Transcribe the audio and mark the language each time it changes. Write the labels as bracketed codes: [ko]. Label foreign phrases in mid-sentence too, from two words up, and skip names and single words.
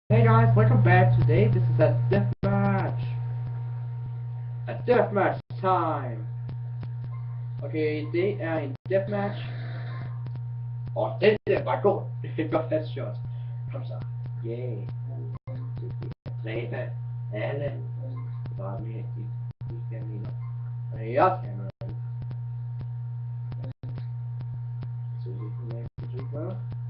[en] Hey guys, welcome back. Today this is a death match. A death match time. Okay, they are in death match. [da] Det var godt. Det var headshot. Kom så. Yay. Dræbe alle. Bare med de staminer. Og jeg skal med. Så det kan jeg ikke gøre.